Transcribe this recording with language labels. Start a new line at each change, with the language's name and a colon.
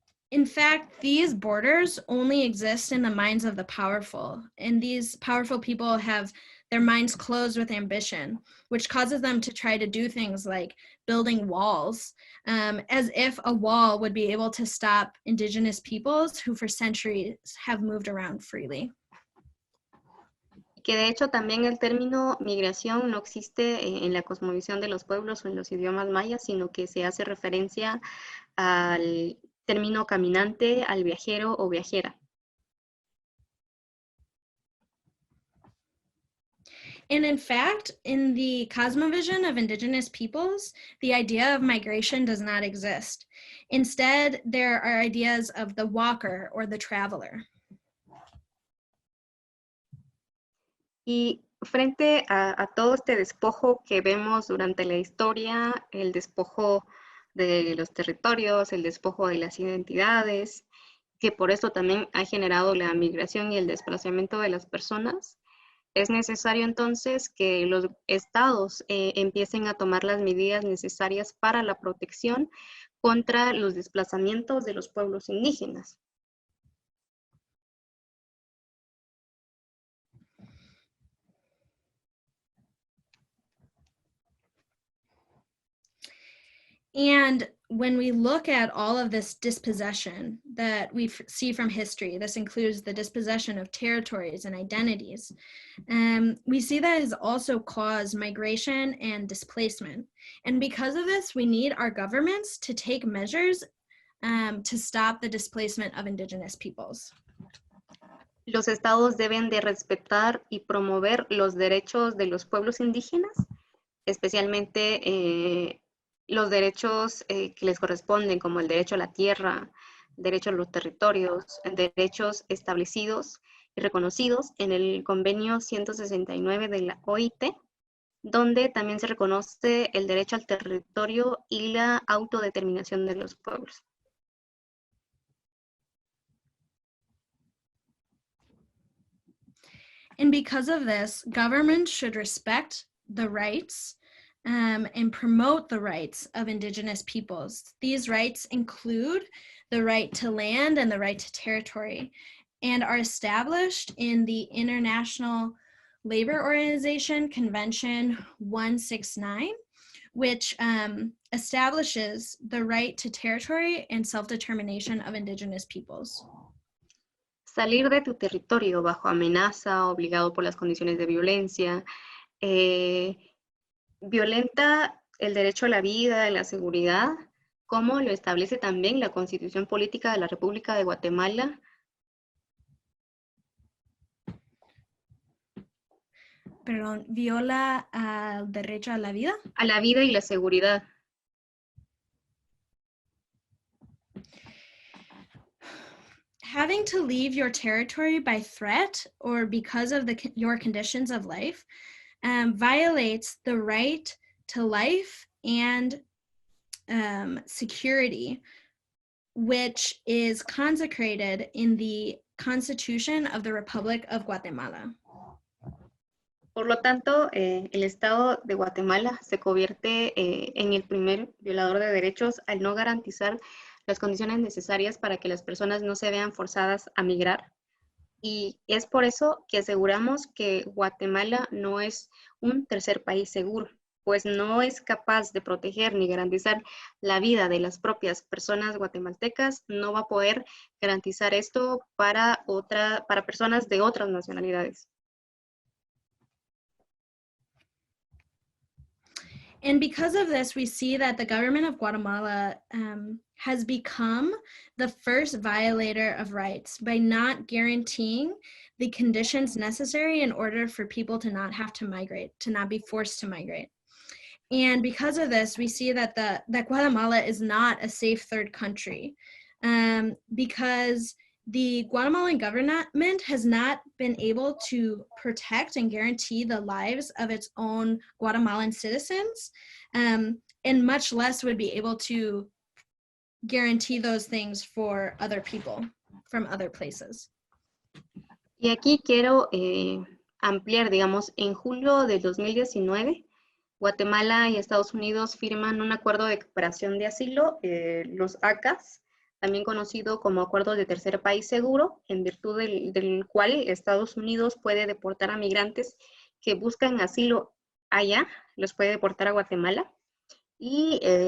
English: In fact, these borders only exist in the minds of the powerful, and these powerful people have their minds closed with ambition, which causes them to try to do things like building walls, as if a wall would be able to stop Indigenous peoples who for centuries have moved around freely.
Spanish: Que de hecho también el término migración no existe en la cosmovisión de los pueblos o en los idiomas mayas, sino que se hace referencia al término caminante, al viajero o viajera.
English: And in fact, in the cosmovision of Indigenous peoples, the idea of migration does not exist. Instead, there are ideas of the walker or the traveler.
Spanish: Y frente a todo este despojo que vemos durante la historia, el despojo de los territorios, el despojo de las identidades, que por esto también ha generado la migración y el desplazamiento de las personas, es necesario entonces que los estados empiecen a tomar las medidas necesarias para la protección contra los desplazamientos de los pueblos indígenas.
English: And when we look at all of this dispossession that we see from history, this includes the dispossession of territories and identities, we see that has also caused migration and displacement. And because of this, we need our governments to take measures to stop the displacement of indigenous peoples.
Spanish: Los estados deben de respetar y promover los derechos de los pueblos indígenas, especialmente los derechos que les corresponden, como el derecho a la tierra, el derecho a los territorios, derechos establecidos y reconocidos en el convenio 169 de la OIT, donde también se reconoce el derecho al territorio y la autodeterminación de los pueblos.
English: And because of this, governments should respect the rights and promote the rights of indigenous peoples. These rights include the right to land and the right to territory, and are established in the International Labor Organization Convention 169, which establishes the right to territory and self-determination of indigenous peoples.
Spanish: Salir de tu territorio bajo amenaza, obligado por las condiciones de violencia, violenta el derecho a la vida, a la seguridad, como lo establece también la Constitución Política de la República de Guatemala. Perdón, viola el derecho a la vida. A la vida y la seguridad.
English: Having to leave your territory by threat or because of your conditions of life violates the right to life and security, which is consecrated in the Constitution of the Republic of Guatemala.
Spanish: Por lo tanto, el Estado de Guatemala se convierte en el primer violador de derechos al no garantizar las condiciones necesarias para que las personas no se vean forzadas a migrar. Y es por eso que aseguramos que Guatemala no es un tercer país seguro, pues no es capaz de proteger ni garantizar la vida de las propias personas guatemaltecas, no va a poder garantizar esto para personas de otras nacionalidades.
English: And because of this, we see that the government of Guatemala has become the first violator of rights by not guaranteeing the conditions necessary in order for people to not have to migrate, to not be forced to migrate. And because of this, we see that that Guatemala is not a safe third country because the Guatemalan government has not been able to protect and guarantee the lives of its own Guatemalan citizens, and much less would be able to guarantee those things for other people from other places.
Spanish: Y aquí quiero ampliar, digamos, en julio del 2019, Guatemala y Estados Unidos firman un acuerdo de cooperación de asilo, los ACAS, también conocido como Acuerdo de Tercer País Seguro, en virtud del cual Estados Unidos puede deportar a migrantes que buscan asilo allá, los puede deportar a Guatemala, y